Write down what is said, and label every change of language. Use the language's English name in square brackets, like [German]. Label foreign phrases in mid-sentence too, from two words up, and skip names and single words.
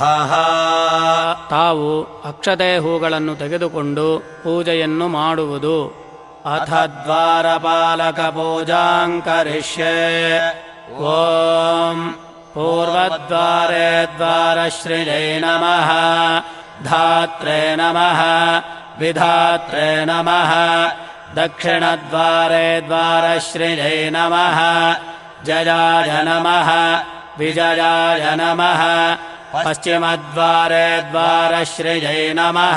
[Kannada] ತಾವು ಅಕ್ಷತೆ ಹೂಗಳನ್ನು ತೆಗೆದುಕೊಂಡು ಪೂಜೆಯನ್ನು ಮಾಡುವುದು. [Sanskrit] ಅಥ ದ್ವಾರಪಾಲಕ ಪೂಜಾಂ ಕರಿಷ್ಯೆ. ಓಂ ಪೂರ್ವದ್ವಾರೇ ದ್ವಾರಶ್ರೀಯೈ ನಮಃ. ಧಾತ್ರೇ ನಮಃ. ವಿಧಾತ್ರೇ ನಮಃ. ದಕ್ಷಿಣದ್ವಾರೇ ದ್ವಾರಶ್ರೀಯೈ ನಮಃ. ಜಯಾಯ ನಮಃ. ವಿಜಯಾಯ ನಮಃ. ಪಶ್ಚಿಮದ್ವಾರೇ ದ್ವಾರಶ್ರೀಯೈ ನಮಃ.